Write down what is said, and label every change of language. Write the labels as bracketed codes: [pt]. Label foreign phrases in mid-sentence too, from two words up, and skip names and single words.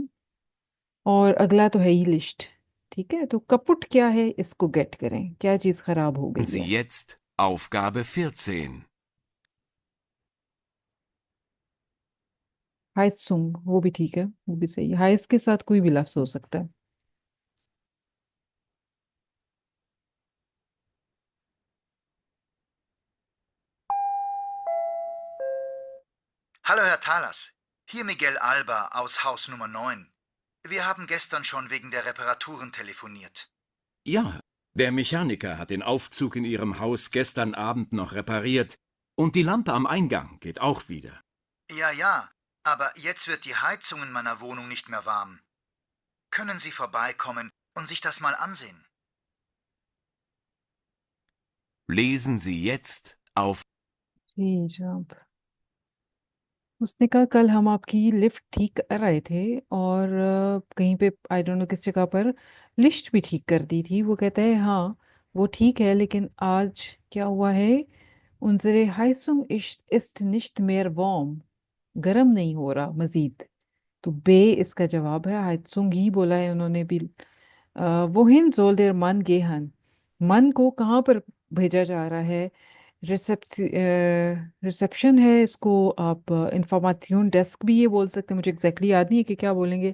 [hi] और अगला तो है ही लिस्ट। ठीक है, तो कपुट क्या है, इसको गेट करें, क्या चीज खराब हो गई [de] Sie [hi] है? [de] jetzt Aufgabe 14. [hi] हाइस सुंग, वो भी ठीक है, वो भी सही है। हाइस के साथ कोई भी लफ्ज हो सकता है। [de] Hallo, Herr Thalas. Hier Miguel Alba aus Haus Nummer 9. Wir haben gestern schon wegen der Reparaturen telefoniert. Ja, der Mechaniker hat den Aufzug in Ihrem Haus gestern Abend noch repariert. Und die Lampe am Eingang geht auch wieder. Ja, aber jetzt wird die Heizung in meiner Wohnung nicht mehr warm. Können Sie vorbeikommen und sich das mal ansehen? Lesen Sie jetzt auf [hi] जी जनाब। उसने कहा कल हम आपकी लिफ्ट ठीक कर रहे थे और कहीं पे [en] I don't know [hi] किस जगह पर लिफ्ट भी ठीक कर दी थी। वो कहता है हाँ वो ठीक है, लेकिन आज क्या हुआ है, [de] unsere Heizung ist nicht mehr warm, [hi] गर्म नहीं हो रहा मजीद। तो बे इसका जवाब है, हाइत्सुंग ही बोला है उन्होंने भी। [de] Wohin soll der Mann gehen, [hi] मन को कहाँ पर भेजा जा रहा है? रिसेप्शन है, इसको आप [en] information desk [hi] भी ये बोल सकते हैं, मुझे एग्जैक्टली याद नहीं है कि क्या बोलेंगे।